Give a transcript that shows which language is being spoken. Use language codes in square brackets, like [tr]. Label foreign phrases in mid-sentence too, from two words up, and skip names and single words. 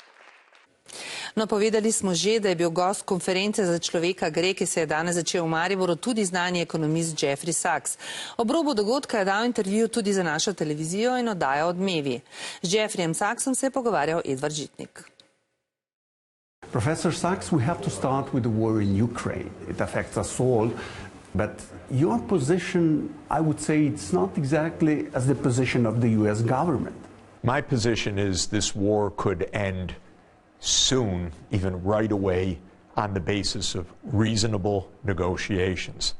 [sl] No, povedali smo že, da je bil gost konference za človeka gre, ki se je danes začel v Mariboru, tudi znani ekonomist Jeffrey Sachs. Ob robu dogodka je dal intervju tudi za našo televizijo in oddajo Odmevi. Z Jeffreyem Sachsom se je pogovarjal Edvard Žitnik. [en] Professor Sachs, we have to start with the war in Ukraine. It affects us all, but your position, I would say, it's not exactly as the position of the US government. My position is this war could end soon, even right away, on the basis of reasonable negotiations.